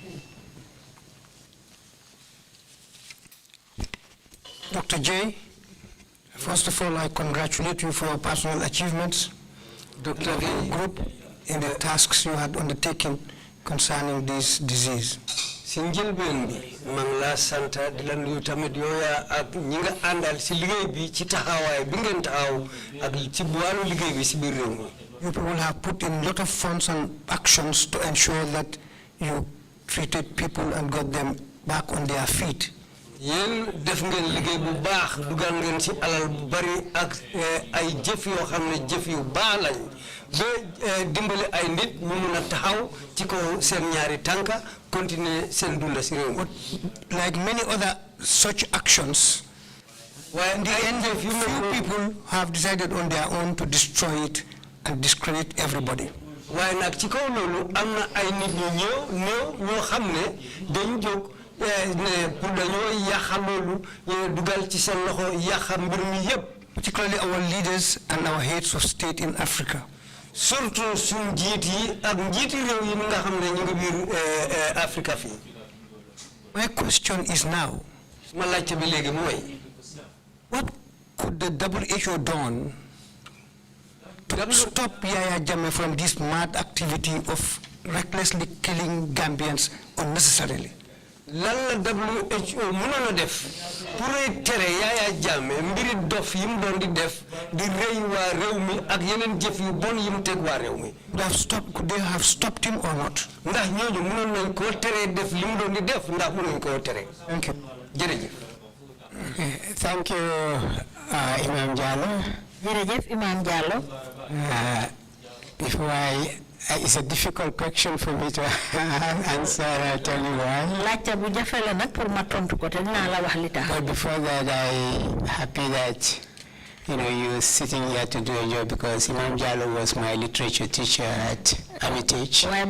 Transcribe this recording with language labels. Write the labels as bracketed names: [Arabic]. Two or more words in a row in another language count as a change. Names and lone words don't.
[English] Dr. J, first of all, I congratulate you for your personal achievements, Dr. The group, in the tasks you had undertaken concerning this disease. [Wolof] Sinjil bendi mangla santa dilan yu tamit yoya ak ñinga andal ci liggéey bi ci taxaway bi ngeen taxaw ak ci walu liggéey bi ci biir réew mi. [English] You people have put in a lot of funds and actions to ensure that you treated people and got them back on their feet. [Wolof] Yeen def ngeen liggéey bu baax dugal ngeen ci alal bu bari ak ay jëf yoo xam ne jëf yu baax lañ ba dimbali ay nit ñu mun a taxaw ci ko seen ñaari tànka continuer seen dunda si réew mi. [English] Like many other such actions, in the end, few people have decided on their own to destroy it and discredit everybody. [Wolof] waaye nag ci kaw loolu am na ay nit ñu ñoo xam ne dañu jóg ne pour dañoo yàqa loolu dugal ci seen loxo yàqa mbir mi yépp. [English] Particularly our leaders and our heads of state in Africa. [Wolof] Surtout suñ jiit yi ak njiiti réew yi nga xam ne ñu ngi biir Africa fii. [English] My question is now, [Wolof] ma laajte bi léegi mooy, [English] what could the WHO done to stop Yaya Jammeh from this mad activity of recklessly killing Gambians unnecessarily? [Wolof] lan la WHO mënoon a def pour tere Yaya Jammeh mbiri dof yi mu doon di def di rëy waa réew mi ak yeneen jëf yu bon yi mu teg waa réew mi. [English] Could they have stopped him or not? [Wolof] ndax ñooñu mënoon nañ koo tere def li mu doon di def ndax mënuñ koo tere. [English] Thank you. [Wolof] jërëjëf. [English] Thank you, Imam Jallo. [Wolof] Jërëjëf Imam Jallo. [English] It's a difficult question for me to answer. I'll tell you why. But before that, I'm happy that you're sitting here to do a job because Imam Jallo was my literature teacher at Hermitage.